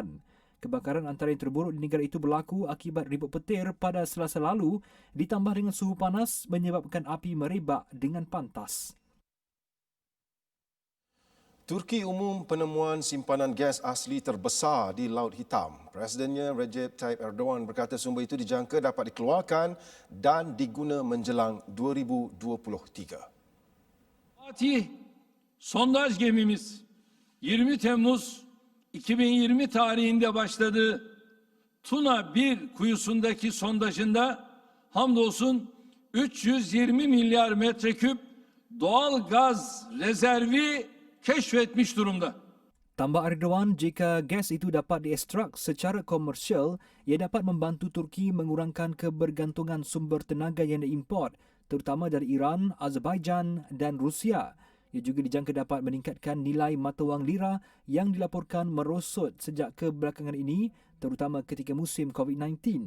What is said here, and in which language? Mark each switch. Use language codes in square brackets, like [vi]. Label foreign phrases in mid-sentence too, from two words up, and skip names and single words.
[ms] Kebakaran antara yang terburuk di negara itu berlaku akibat ribut petir pada Selasa lalu, ditambah dengan suhu panas menyebabkan api merebak dengan pantas. Turki umum penemuan simpanan gas asli terbesar di Laut Hitam. Presidennya Recep Tayyip Erdogan berkata sumber itu dijangka dapat dikeluarkan dan diguna menjelang 2023. [tr] Fatih sondaj gemimiz 20 Temmuz 2020 tarihinde başladı. Tuna 1 kuyusundaki sondajında hamdolsun 320 milyar metreküp doğal gaz rezervi keşfetmiş durumda. [ms] Tambah Erdogan, jika gas itu dapat diekstrak secara komersial, ia dapat membantu Turki mengurangkan kebergantungan sumber tenaga yang diimport, terutama dari Iran, Azerbaijan dan Rusia. Ia juga dijangka dapat meningkatkan nilai mata wang lira yang dilaporkan merosot sejak kebelakangan ini, terutama ketika musim COVID-19.